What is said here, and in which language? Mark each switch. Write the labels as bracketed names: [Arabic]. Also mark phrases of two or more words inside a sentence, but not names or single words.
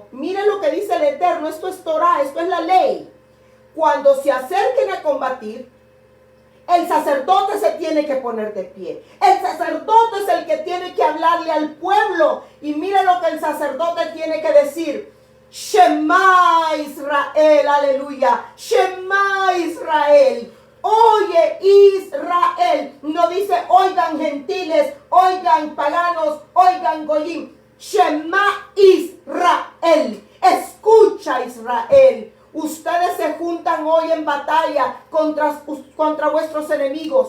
[Spanish] Miren lo que dice el Eterno, esto es Torah, esto es la ley. Cuando se acerquen a combatir, el sacerdote se tiene que poner de pie. El sacerdote es el que tiene que hablarle al pueblo. Y mire lo que el sacerdote tiene que decir. [Hebrew] שמע ישראל, הללויה. שמע ישראל. [Spanish] Oye Israel. No dice oigan gentiles, oigan paganos, oigan goyim. [Hebrew] שמע ישראל. [Spanish] Escucha Israel. Ustedes se juntan hoy en batalla contra vuestros enemigos.